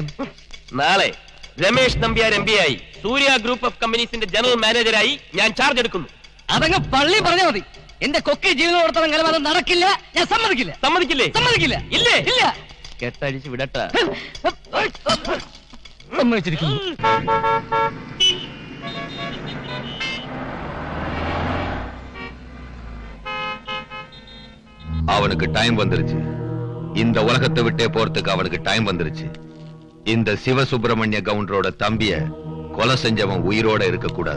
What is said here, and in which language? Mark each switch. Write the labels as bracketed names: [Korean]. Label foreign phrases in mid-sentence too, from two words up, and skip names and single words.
[Malayalam] നാളെ രമേശ് നമ്പ്യാർ MBA ആയി സൂര്യ ഗ്രൂപ്പ് ഓഫ് കമ്പനീസിന്റെ ജനറൽ മാനേജരായി ഞാൻ ചാർജ് എടുക്കുന്നു. അതങ്ങ് പള്ളി പറഞ്ഞാൽ മതി. എന്റെ കൊക്കി ജീവിതത്തോടത്തോളം കാലം അത് നടക്കില്ല. ഞാൻ സമ്മതിക്കില്ല. സമ്മതിക്കില്ലേ? സമ്മതിക്കില്ല. ഇല്ലേ? ഇല്ല. കെട്ടഴിച്ച് വിടട്ടെ. സമ്മതിച്ചിരിക്കുന്നു. [Tamil] அவனுக்கு டைம் வந்துருச்சு. இந்த உலகத்தை விட்டே போறதுக்கு அவனுக்கு டைம் வந்துருச்சு. இந்த சிவசுப்பிரமணிய கவுண்டரோட தம்பிய கொலை செஞ்சவன் உயிரோட இருக்க கூடாது.